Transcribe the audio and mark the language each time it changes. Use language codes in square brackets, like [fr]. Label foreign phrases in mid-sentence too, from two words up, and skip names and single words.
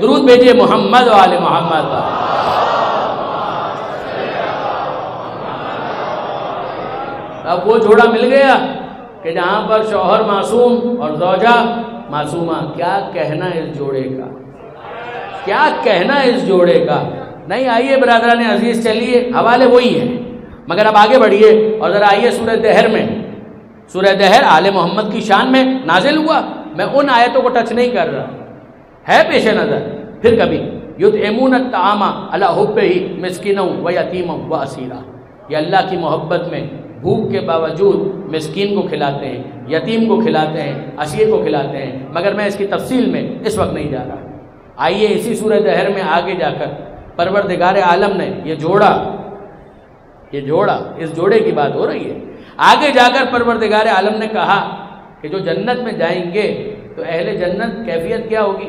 [ur] درود بھیجئے محمد و آل محمد۔ اب وہ جوڑا مل گیا کہ جہاں پر شوہر معصوم اور زوجہ معصومہ، کیا کہنا اس جوڑے کا، کیا کہنا اس جوڑے کا؟ نہیں، آئیے برادران عزیز چلیے، حوالے وہی ہیں مگر اب آگے بڑھیے اور ذرا آئیے سورہ دہر میں۔ سورہ دہر آل محمد کی شان میں نازل ہوا، میں ان آیتوں کو ٹچ نہیں کر رہا، ہے پیش نظر۔ [ar] پھر کبھی یطعمون الطعام علی حبہ مسکینا و یتیما و اسیرا، [ur] یہ اللہ کی محبت میں بھوک کے باوجود مسکین کو کھلاتے ہیں، یتیم کو کھلاتے ہیں، اسیر کو کھلاتے ہیں، مگر میں اس کی تفصیل میں اس وقت نہیں جا رہا۔ آئیے اسی سورہ دہر میں آگے جا کر پروردگار عالم نے یہ جوڑا، اس جوڑے کی بات ہو رہی ہے، آگے جا کر پروردگار عالم نے کہا کہ جو جنت میں جائیں گے تو اہل جنت کیفیت کیا ہوگی؟